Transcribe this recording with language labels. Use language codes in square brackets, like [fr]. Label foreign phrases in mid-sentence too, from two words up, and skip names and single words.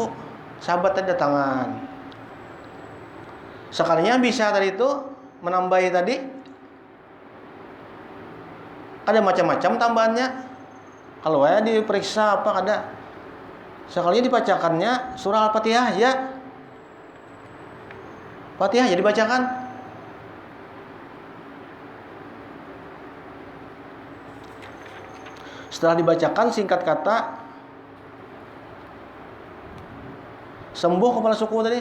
[bjn] Sahabat tadi datangan. Sekalinya bisa tadi itu menambahi tadi. [id] Ada macam-macam tambahannya. Kalau ya diperiksa apa ada. [bjn] Sekalinya dibacakannya surah Al-Fatihah ya. Fatihah ya dibacakan. [id] Setelah dibacakan singkat kata sembuh kepala suku tadi.